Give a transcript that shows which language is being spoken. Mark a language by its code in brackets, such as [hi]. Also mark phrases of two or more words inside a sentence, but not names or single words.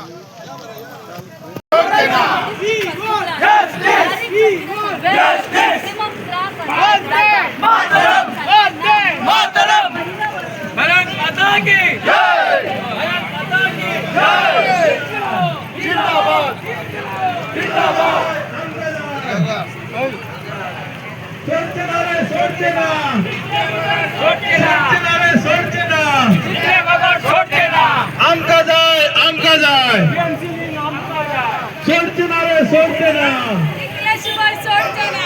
[hi] भारत माता की जय, भारत माता की जय, जिंदाबाद जिंदाबाद। [kok] आमका जाय आमका जाय सोडचे नारे सोडचे ना शिवाय सोडते ना